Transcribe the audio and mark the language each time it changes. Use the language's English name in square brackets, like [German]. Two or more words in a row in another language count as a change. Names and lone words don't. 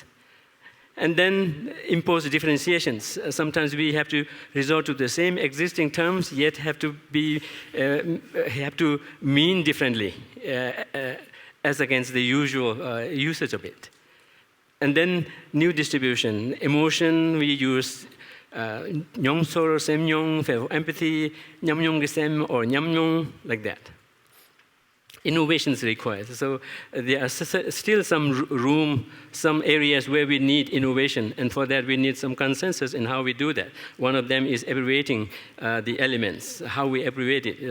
[English] And then impose differentiations. Sometimes we have to resort to the same existing terms, yet have to mean differently as against the usual usage of it. And then new distribution. Emotion, we use [Khasi] nyong sor, [English] semnyong, for empathy, [Khasi] nyamnyong gesem, [English] or nyamnyong, like that. Innovation is required. So there are still some room, some areas where we need innovation, and for that we need some consensus in how we do that. One of them is abbreviating the elements, how we abbreviate it.